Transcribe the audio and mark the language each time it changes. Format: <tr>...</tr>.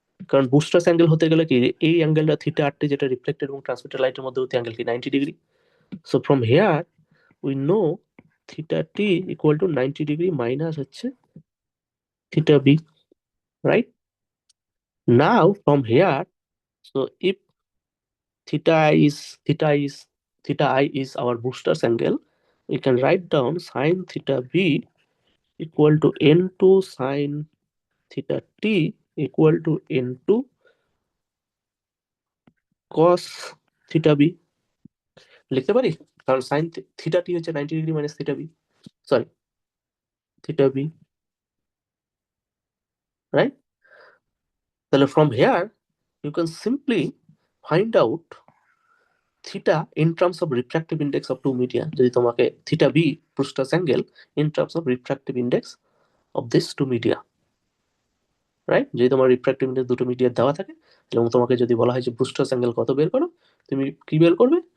<bn>কারণ বুস্টার্স অ্যাঙ্গেল হতে গেলে কি, এই অ্যাঙ্গেলটা থিটা আর টি যেটা রিফ্লেক্টেড এবং ট্রান্সমিটেড লাইটের মধ্যবর্তী অ্যাঙ্গেল কি 90 degree.</bn> <en>So from here we know theta T equal to 90 degree minus হচ্ছে theta B, right? Now from here, so if theta is theta is theta I is our Brewster's angle, we can write down sine theta b equal to n2 sine theta t equal to n2 cos theta b</en> <bn>লিখতে পারি, কারণ</bn> <en>Sine theta T হচ্ছে 90 degree minus theta B, sorry, theta B, right? তাহলে from here you can simply find out theta in terms of refractive index of two media,</en> <bn>যদি তোমাকে</bn> <en>Theta B Brewster's angle in terms of refractive index of this two media, right?</en> <bn>যদি তোমার refractive index দুটো মিডিয়ার দেওয়া থাকে এবং তোমাকে যদি বলা হয় যে Brewster's angle কত বের করো, তুমি কি বের করবে?</bn>